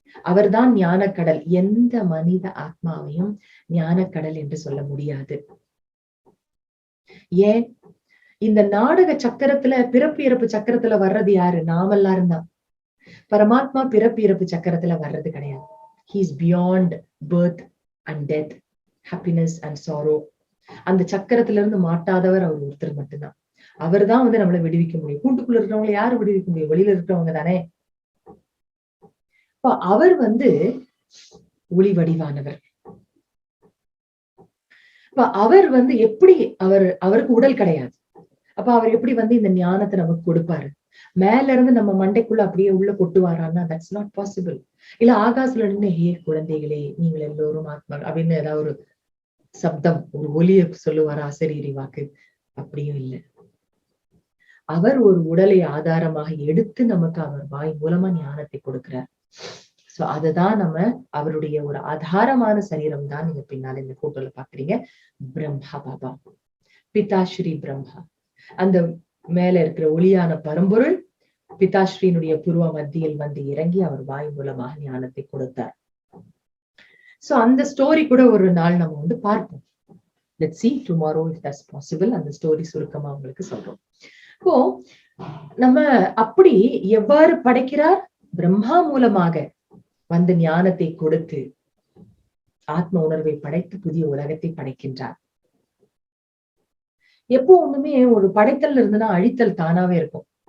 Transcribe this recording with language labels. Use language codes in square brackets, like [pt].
[ta] அவர்தான் ஞானக்கடல். எந்த மனித ஆத்மாவையும் ஞானக்கடல் என்று சொல்ல முடியாது. ஏன்? இந்த நாடக சக்கரத்துல, பிறப்பு இறப்பு சக்கரத்துல வர்றது யாரு? நாமெல்லாரும் தான். பரமாத்மா பிறப்பு இறப்பு சக்கரத்துல வர்றது கிடையாது. [en] He is beyond birth and death, happiness and sorrow. [ta] அந்த சக்கரத்துல இருந்து மாட்டாதவர் அவர் ஒருத்தர் மட்டும்தான். அவர் தான் நம்மளை விடுவிக்க முடியும். கூட்டுக்குள்ள இருக்கிறவங்களை யாரு விடுவிக்க முடியும்? வெளியில இருக்கிறவங்க தானே. அவர் ஒளி வடிவானவர். அவர் எப்படி அவருக்கு உடல் கிடையாது. அப்ப அவர் எப்படி இந்த ஞானத்தை நமக்கு கொடுப்பாரு? மேல இருந்து நம்ம மண்டைக்குள்ள அப்படியே உள்ள கொட்டுவாரான்னா [en] That's not possible. [ta] இல்ல ஆகாசுல இருந்து ஹே குழந்தைகளே நீங்கள் எல்லோரும் ஆத்மா அப்படின்னு ஏதாவது ஒரு சப்தம், ஒரு ஒலியை சொல்லுவாரா அசரீரி வாக்கு? அப்படியும் இல்லை. அவர் ஒரு உடலை ஆதாரமாக எடுத்து நமக்கு அவர் வாய் மூலமா ஞானத்தை கொடுக்கிறார். சோ அதுதான் நம்ம அவருடைய ஒரு ஆதாரமான சரீரம் தான் நீங்க பின்னால இந்த போட்டோல பாக்குறீங்க. பிரம்மா பாபா, பிதாஸ்ரீ பிரம்மா, அந்த மேல இருக்கிற ஒளியான பரம்பொருள் பிதாஸ்ரீனுடைய பூர்வ மத்தியில் இறங்கி அவர் வாய் மூலமாக ஞானத்தை கொடுத்தார். சோ அந்த ஸ்டோரி கூட ஒரு நாள் நம்ம பார்ப்போம். [en] Let's see tomorrow if that's possible. [ta] அந்த ஸ்டோரி சுருக்கமா உங்களுக்கு சொல்றோம். இப்போ நம்ம அப்படி எவ்வாறு படைக்கிறார்? பிரம்மா மூலமாக ஞானத்தை கொடுத்து ஆத்ம உணர்வை படைத்து புதிய உலகத்தை படைக்கின்றார். எப்போ ஒண்ணுமே ஒரு படைத்தல் இருந்துன்னா அழித்தல் தானாவே இருக்கும்.